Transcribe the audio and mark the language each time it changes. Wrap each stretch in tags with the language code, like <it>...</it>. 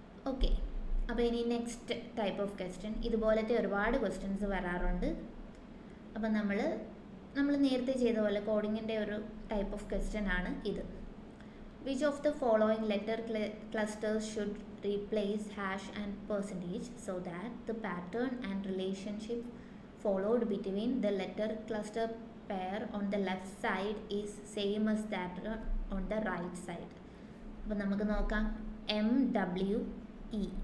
<ml>Okay, അപ്പോൾ ഇനി next type of question. ഇതുപോലത്തെ ഒരുപാട് ക്വസ്റ്റ്യൻസ് വരാറുണ്ട്. അപ്പം നമ്മൾ നേരത്തെ ചെയ്ത പോലെ കോഡിങ്ങിൻ്റെ ഒരു ടൈപ്പ് ഓഫ് ക്വസ്റ്റ്യൻ ആണ് ഇത്.</ml> <en>Which of the following letter clusters should replace hash and percentage so that the pattern and relationship followed between the letter cluster pair on the left side is same as that on the right side.</en> <ml>അപ്പോൾ നമുക്ക് നോക്കാം MWE.</ml>